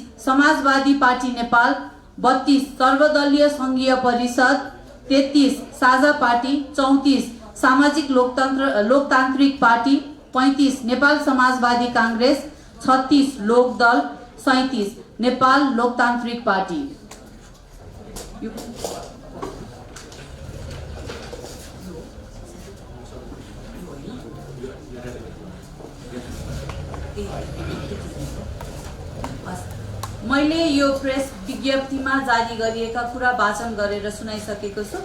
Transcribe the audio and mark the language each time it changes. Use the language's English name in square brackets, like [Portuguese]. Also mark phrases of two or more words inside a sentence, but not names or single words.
[Nepali] समाजवादी पार्टी नेपाल 32. सर्वदलीय संघीय परिषद 33. साझा पार्टी 34. सामाजिक लोकतान्त्रिक पार्टी 35. नेपाल समाजवादी कांग्रेस 36. लोकदल 37. नेपाल लोकतान्त्रिक पार्टी। मैले यो प्रेस विज्ञप्तिमा जारी गरिएका कुरा वाचन गरेर सुनाइसकेको छु।